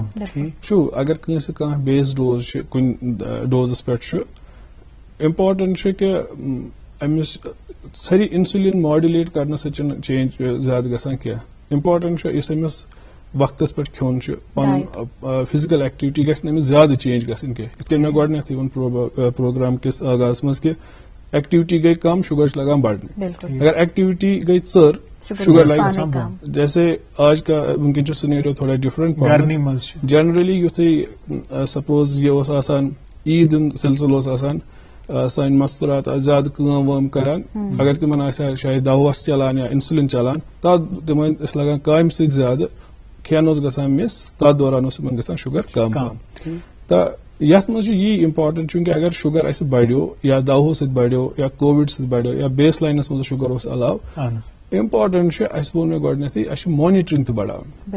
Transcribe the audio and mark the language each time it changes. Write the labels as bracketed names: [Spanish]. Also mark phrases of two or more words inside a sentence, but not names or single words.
[Kashmiri] چھُ اگر کٲنٛسہِ کانٛہہ [English] base dose [Kashmiri] چھِ کُنہِ ڈوزس پٮ۪ٹھ چھُ امپارٹنٹ چھُ کہِ أمِس سٲری [English] insulin modulate [Kashmiri] کرنہٕ سۭتۍ چھُنہٕ چینج زیادٕ گژھان کینٛہہ. امپارٹنٹ چھُ یُس أمِس وقتس پٮ۪ٹھ کھیوٚن چھُ پنُن [English] physical activity [Kashmiri] گژھِ نہٕ أمِس زیادٕ چینج گژھٕنۍ کینٛہہ. یِتھ کٔنۍ مےٚ گۄڈٕنیتھٕے ووٚن پروگرام کِس آغازس منٛز کہِ ایکٹیویٹی گٔے کم شُگر چھُ لگان بڑنہِ. اگر ایکٹیویٹی گٔے ژٔر شُگر لگہِ [Urdu] جیسے آج کا [Kashmiri] وٕنکیٚن چھُ سِنیریو تھوڑا ڈِفرنٹ. جنرلی یُتھُے سپوز یہِ اوس آسان عیٖد ہُنٛد سلسلہٕ اوس آسان سٲنۍ مستورات آسہٕ زیادٕ کٲم وٲم کران اگر تِمن آسہِ ہا شاید دوا اوس چلان یا انسولین چلان تتھ تِمن ٲسۍ لگان کامہِ سۭتۍ زیادٕ کھٮ۪ن اوس گژھان مِس تتھ دوران اوس تِمن گژھان شُگر کم تہٕ یتھ منٛز چھُ یی امپارٹنٹ چوٗنکہِ اگر شُگر اسہِ بڑیو یا دواہو سۭتۍ بڑیو یا کووِڈ سۭتۍ بڑیو یا [English] base lines [Kashmiri] منٛز شُگر اوس علاوٕ امپارٹنٹ چھُ اسہِ ووٚن مےٚ گۄڈٕنیتھٕے اسہِ چھِ مانِٹرنگ تہِ بڑاوٕنۍ.